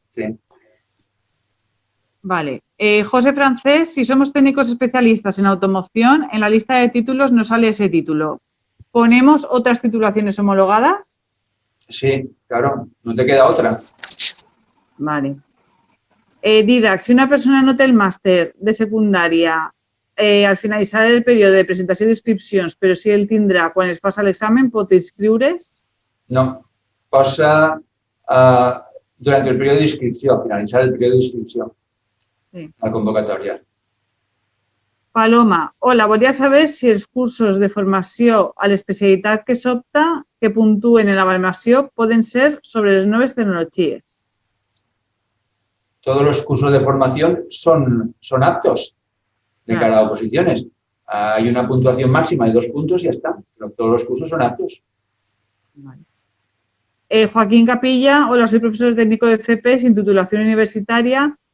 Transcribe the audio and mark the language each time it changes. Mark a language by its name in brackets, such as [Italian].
[Spanish] Sí. Vale. José Francés, si somos técnicos especialistas en automoción, en la lista de títulos nos sale ese título. ¿Ponemos otras titulaciones homologadas? Sí, claro, no te queda otra. Vale. [Catalan] Didac, si una persona anota el máster de secundaria al finalitzar el període de presentació d'inscripcions, però si ell tindrà, quan es passa l'examen, pot inscriure's? [Spanish] No, posa durante el periodo de inscripción, finalizar el periodo de inscripción, sí, la convocatòria. [Catalan] Paloma, hola, volia saber si els cursos de formació a l'especialitat que s'opta, que puntuen en l'avaluació, poden ser sobre les noves tecnologies. [Spanish] Todos los cursos de formación son aptos de cara a oposiciones. Hay una puntuación máxima de 2 puntos y ya está. Pero todos los cursos son aptos. Vale. Joaquín Capilla, hola, soy profesor técnico de FP sin titulación universitaria.